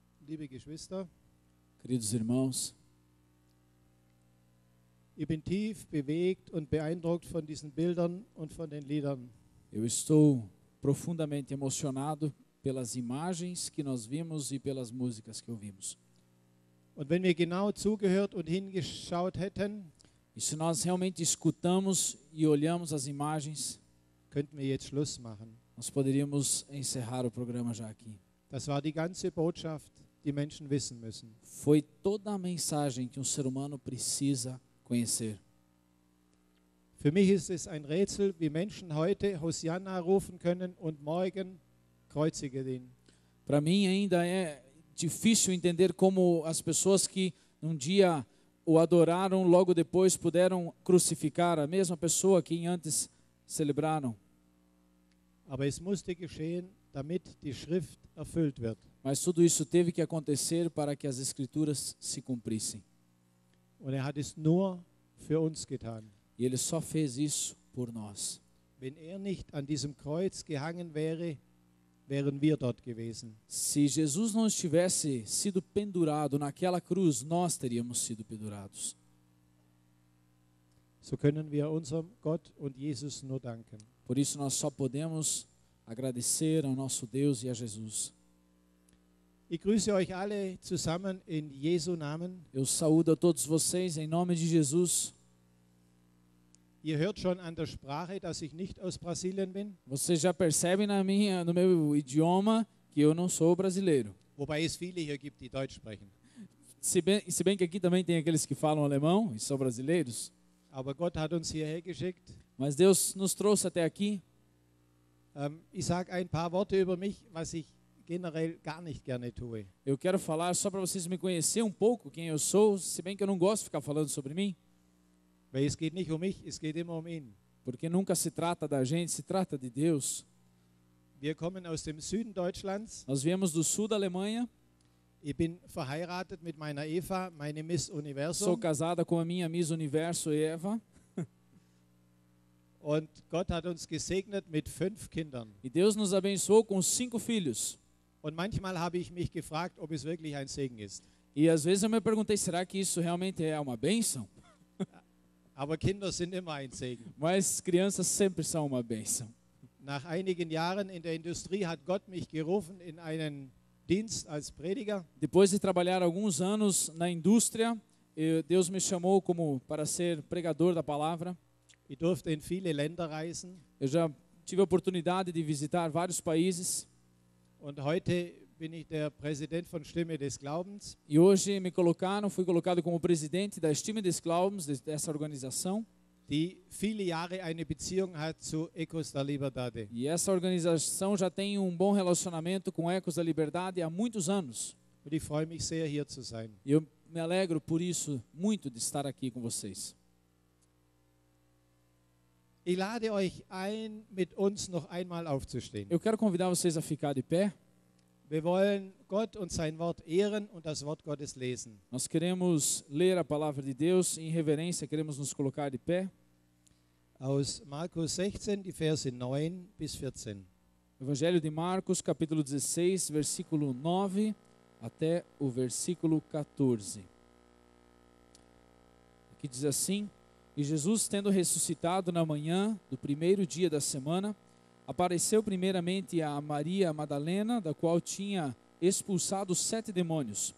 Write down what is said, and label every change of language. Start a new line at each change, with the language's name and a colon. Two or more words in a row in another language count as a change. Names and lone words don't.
German: liebe Geschwister,
Portuguese: Queridos irmãos,
German: ich bin tief bewegt und beeindruckt von diesen Bildern und von den Liedern.
Portuguese: eu estou profundamente emocionado pelas imagens que nós vimos e pelas músicas que ouvimos.
German: Und wenn wir genau zugehört und hingeschaut hätten,
Portuguese: E se nós realmente escutamos e olhamos as imagens,
German: könnten wir jetzt Schluss machen.
Portuguese: nós poderíamos encerrar o programa já aqui.
German: Das war die ganze Botschaft, die Menschen wissen müssen.
Portuguese: Foi toda a mensagem que um ser humano precisa conhecer.
German: Für mich ist es ein Rätsel, wie Menschen heute Hosianna rufen können und morgen kreuzige ihn.
Portuguese: Para mim ainda é difícil entender como as pessoas que um dia o adoraram, logo depois puderam crucificar a mesma pessoa que antes celebraram.
German: Aber es musste geschehen, damit die Schrift erfüllt wird.
Portuguese: Mas tudo isso teve que acontecer para que as Escrituras se cumprissem.
German: Und er hat es nur für uns getan.
Portuguese: E Ele só fez isso por nós.
German: Wenn er nicht an diesem Kreuz gehangen wäre, wären wir dort gewesen.
Portuguese: Se Jesus não tivesse sido pendurado naquela cruz, nós teríamos sido pendurados.
German: So können wir unserem Gott und Jesus nur danken.
Portuguese: Por isso nós só podemos agradecer ao nosso Deus e a Jesus.
German: Ich grüße euch alle zusammen in Jesu Namen.
Portuguese: Eu saúdo a todos vocês em nome de Jesus.
German: Ihr hört schon an der Sprache, dass ich nicht aus Brasilien bin,
Portuguese: Vocês já percebem no meu idioma que eu não sou brasileiro.
German: wobei es viele hier gibt, die Deutsch sprechen.
Portuguese: Se bem que aqui também tem aqueles que falam alemão e são brasileiros.
German: Aber Gott hat uns hierher geschickt.
Portuguese: Mas Deus nos trouxe até aqui.
German: Ich sage ein paar Worte über mich, was ich generell gar nicht gerne tue.
Portuguese: Eu quero falar só para vocês me conhecerem um pouco quem eu sou, se bem que eu não gosto de ficar falando sobre mim,
German: Weil es geht nicht um mich, es geht immer um ihn.
Portuguese: porque nunca se trata da gente, se trata de Deus.
German: Wir kommen aus dem Süden Deutschlands.
Portuguese: Nós viemos do sul da Alemanha,
German: Ich bin verheiratet mit meiner Eva, meine Miss
Portuguese: sou
German: Universum.
Portuguese: casada com a minha Miss Universo Eva,
German: Und Gott hat uns gesegnet mit 5 Kindern.
Portuguese: e Deus nos abençoou com 5 filhos.
German: Und manchmal habe ich mich gefragt, ob es wirklich ein Segen ist.
Portuguese: E às vezes eu me perguntei, será que isso realmente é uma bênção?
German: Aber Kinder sind immer ein Segen.
Portuguese: Mas crianças sempre são uma bênção.
German: Nach einigen Jahren in der Industrie hat Gott mich gerufen in einen Dienst als Prediger.
Portuguese: Depois de trabalhar alguns anos na indústria, Deus me chamou para ser pregador da palavra.
German: Ich durfte in viele Länder reisen.
Portuguese: Eu já tive a oportunidade de visitar vários países.
German: Und heute bin ich der Präsident von Stimme des Glaubens.
Portuguese: E hoje fui colocado como presidente da Stimme des Glaubens, dessa organização.
German: Die viele Jahre eine Beziehung hat zu Ecos da Liberdade.
Portuguese: E essa organização já tem um bom relacionamento com Ecos da Liberdade há muitos anos.
German: Und ich freue mich sehr, hier zu sein.
Portuguese: E eu me alegro por isso muito de estar aqui com vocês.
German: Ich lade euch ein, mit uns noch einmal aufzustehen.
Portuguese: Eu quero convidar vocês a ficar de pé.
German: Wir wollen Gott und sein Wort ehren und das Wort Gottes lesen.
Portuguese: Nós queremos ler a palavra de Deus e em reverência queremos nos colocar de pé.
German: Aus Markus 16, die Verse 9 bis 14.
Portuguese: Evangelho de Marcos, capítulo 16, versículo 9 até o versículo 14. Aqui diz assim: E Jesus, tendo ressuscitado na manhã do primeiro dia da semana, apareceu primeiramente a Maria Madalena, da qual tinha expulsado 7 demônios.